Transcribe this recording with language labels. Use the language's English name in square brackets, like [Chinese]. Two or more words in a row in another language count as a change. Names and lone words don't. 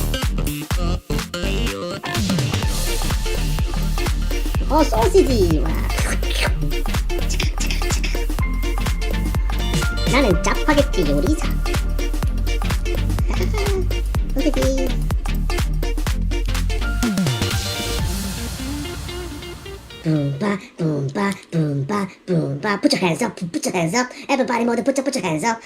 [Korean] Oh, 소시지. 와. 나는 짜파게티 요리사. 소시지. Boom ba boom ba boom ba boom ba. [English] Put your hands up, put your hands up. Everybody 모두 put your hands up.